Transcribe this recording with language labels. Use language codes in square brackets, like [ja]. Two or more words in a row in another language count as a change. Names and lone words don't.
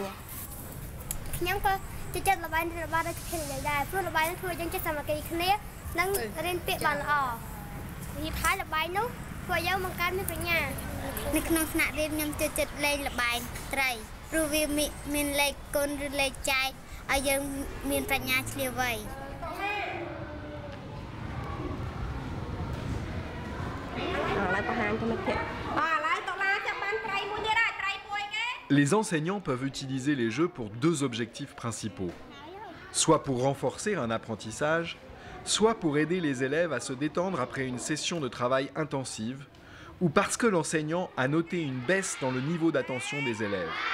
[km] ខ្ញុំក៏ចិត្តល្បែងរបស់ដូចគ្នាដែរព្រោះល្បែងនោះធ្វើយើងចិត្តសាមគ្គីគ្នានិងរៀនពាក្យបានល្អនិយាយថាល្បែងនោះធ្វើឲ្យយើងបង្កើតមានប្រាជ្ញានៅក្នុងថ្នាក់រៀនខ្ញុំចិត្តលេងល្បែងត្រីព្រោះវាមានលេខគុណឬលេខចែកឲ្យយើងមានប្រាជ្ញាឆ្លៀវវៃ [fr] Les enseignants peuvent utiliser les jeux pour deux objectifs principaux, soit pour renforcer un apprentissage, soit pour aider les élèves à se détendre après une session de travail intensive, ou parce que l'enseignant a noté une baisse dans le niveau d'attention des élèves.